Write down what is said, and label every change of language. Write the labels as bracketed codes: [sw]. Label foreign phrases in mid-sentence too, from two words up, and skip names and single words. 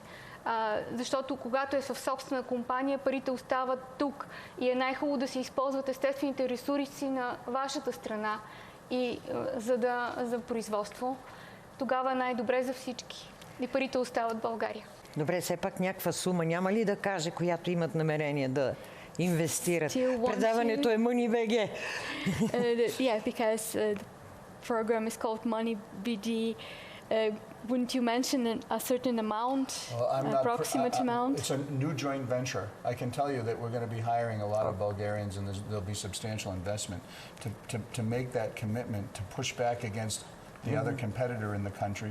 [bg] Защото когато е в собствена компания, парите остават тук и е най-хубаво да се използват естествените ресурси на вашата страна и за производство. Тогава е най-добре за всички. И парите остават в България. Добре, все пак някаква сума няма ли да каже, която имат намерение да инвестират? Предаването е MoneyBG. [en] Yeah, because the program is called MoneyBG. Wouldn't you mention a certain amount, approximate amount? It's a new joint venture. I can tell you that we're going to be hiring a lot of Bulgarians, and there'll be substantial investment to make that commitment to push back against the other competitor in the country.